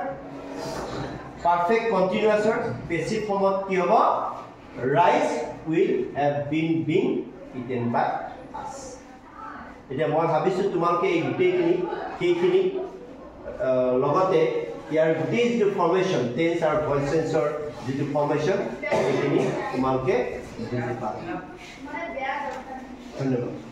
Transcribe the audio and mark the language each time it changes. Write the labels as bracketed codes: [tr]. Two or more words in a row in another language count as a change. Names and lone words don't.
[en] perfect continuous or passive [as] ফর্মত কি হ'ব [en] rice will have been being eaten by us [as] এতিয়া মই ভাবিছো তোমালোকে এই গোটেইখিনি লগতে ইয়াৰ গোটেই যেটো [en] formation tense [as] আৰু [en] voice tense [as] যেটো ফৰ্মেশন এইখিনি তোমালোকে বুজি পাবা ধন্যবাদ